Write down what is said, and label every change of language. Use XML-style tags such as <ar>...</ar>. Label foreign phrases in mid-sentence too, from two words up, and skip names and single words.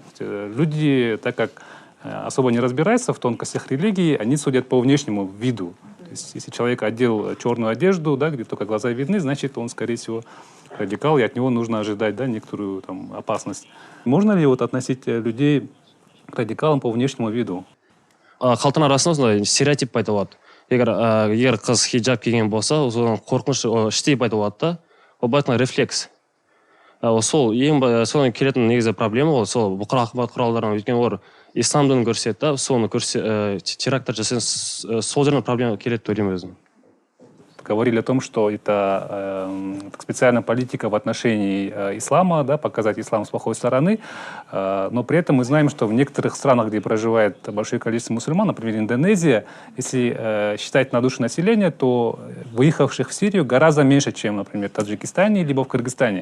<ru>Люди, так как особо не разбираются в тонкостях религии, они судят по внешнему виду. То есть, если человек одел черную одежду, да, где только глаза видны, значит, он, скорее всего, радикал, и от него нужно ожидать, да, некоторую там опасность. Можно ли относить людей к радикалам по внешнему виду?</ru> <kk>Халықтың арасында стереотип пайда болады. Егер қыз хиджаб киген болса, содан қорқыныш іштей пайда болады да. Ол былай айтқанда рефлекс. Содан келетін негізі проблема ол сол бұқар ақпарат құралдарынан, өйткені олар ислам дінін көрсетеді да, соны теракттар жасаса, сол жерден проблема келеді деп ойлаймын өзім.</kk> <ru>Говорили о том, что это специальная политика в отношении ислама, да, показать ислам с плохой стороны, но при этом мы знаем, что в некоторых странах, где проживает большое количество мусульман, например, Индонезия, если считать на душу населения, то выехавших в Сирию гораздо меньше, чем, например, в Таджикистане либо в Кыргызстане.</ru>